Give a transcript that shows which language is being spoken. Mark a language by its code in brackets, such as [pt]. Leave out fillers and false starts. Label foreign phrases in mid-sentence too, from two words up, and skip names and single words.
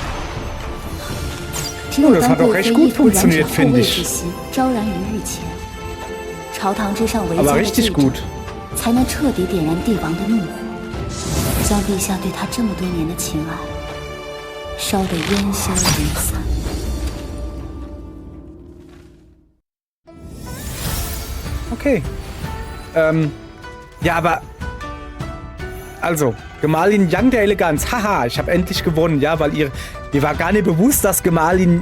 [zh] 只有当贵妃一夫燃指后位之心昭然于御前，朝堂之上韦家的罪证才能彻底点燃帝王的怒火，将陛下对他这么多年的情爱烧得烟消云散。 [de] Okay. Ja, aber... Also, Gemahlin Yang der Eleganz. Haha, ich habe endlich gewonnen, ja, weil mir war gar nicht bewusst, dass Gemahlin...